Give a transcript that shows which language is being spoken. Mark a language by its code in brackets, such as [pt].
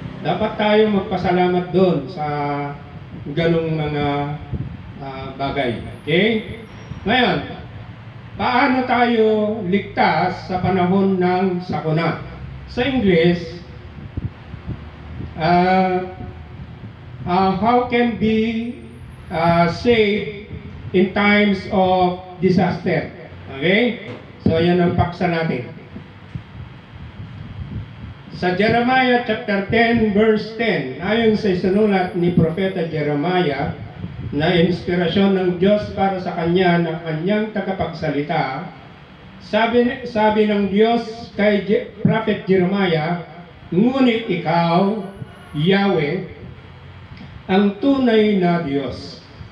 [tl] Dapat tayong magpasalamat doon sa ganong mga bagay. Okay? Ngayon, paano tayo ligtas sa panahon ng sakuna? Sa English, [en] how can be saved in times of disaster? [tl] Okay? So, yan ang paksa natin. Sa Jeremiah chapter 10 verse 10, ayon sa isinulat ni Propeta Jeremiah na inspirasyon ng Diyos para sa kanya ng kanyang tagapagsalita, sabi ng Diyos kay Prophet Jeremiah, ngunit ikaw, Yahweh, ang tunay na Diyos.